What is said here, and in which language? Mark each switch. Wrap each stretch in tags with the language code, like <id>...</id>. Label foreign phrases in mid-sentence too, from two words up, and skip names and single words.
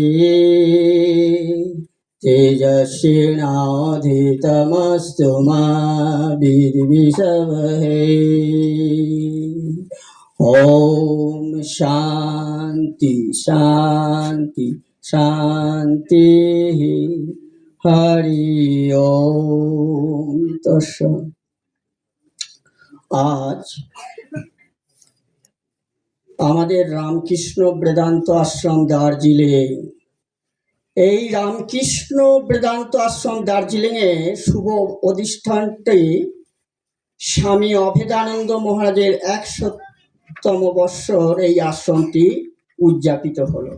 <sa>तेजस्विनाधितमस्तु मा विद्विषवहै ओम शांति शांति शांति हरि ओम तत्सत्।</sa> <bn>आज আমাদের রামকৃষ্ণ বেদান্ত আশ্রম দার্জিলিং, এই রামকৃষ্ণ বেদান্ত আশ্রম দার্জিলিংয়ে শুভ অধিষ্ঠানটি স্বামী অভেদানন্দ মহারাজের 100তম বৎসর এই আশ্রমটি উদযাপিত হলো।</bn>